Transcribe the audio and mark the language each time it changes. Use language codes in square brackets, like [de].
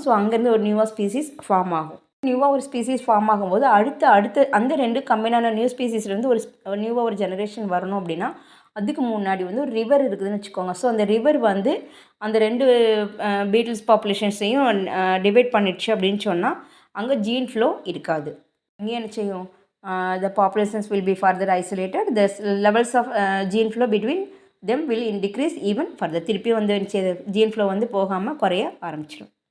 [ta] So அங்கேருந்து ஒரு நியூவாக ஸ்பீசிஸ் ஃபார்ம் ஆகும். நியூவாக ஒரு ஸ்பீசிஸ் ஃபார்ம் ஆகும்போது அடுத்து அந்த ரெண்டு கம்பைனான நியூ ஸ்பீசிஸ்லேருந்து ஒரு நியூவாக ஒரு ஜெனரேஷன் வரணும் அப்படின்னா அதுக்கு முன்னாடி வந்து ஒரு ரிவர் இருக்குதுன்னு வச்சுக்கோங்க. ஸோ அந்த ரிவர் வந்து அந்த ரெண்டு பீட்டில்ஸ் பாப்புலேஷன்ஸையும் டிவைட் பண்ணிடுச்சு அப்படின்னு சொன்னால் அங்கே ஜீன் ஃப்ளோ இருக்காது. அங்கேயே என்ன செய்யும், [en] the populations will be further isolated. The levels of gene flow between them will decrease even further. [ta] திருப்பி வந்து ஜீன் ஃப்ளோ வந்து போகாமல் குறைய ஆரம்பிச்சிடும்.